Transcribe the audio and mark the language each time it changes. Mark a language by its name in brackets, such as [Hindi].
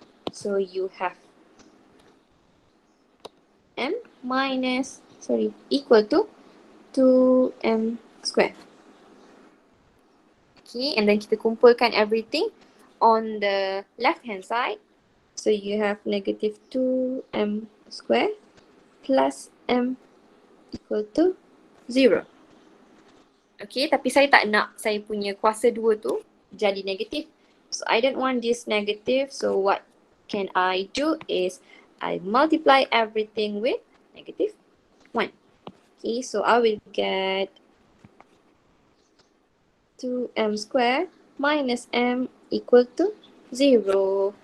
[English] So you have m minus, equal to 2m square. Okay, and then [Malay] kita kumpulkan [English] everything on the left hand side. So you have negative 2m square plus m equal to 0. [Malay] Okay, tapi saya tak nak saya punya kuasa 2 tu jadi negatif. [English] So I don't want this negative. So what can I do is I multiply everything with negative 1. Okay, so I will get 2m square minus m equal to 0.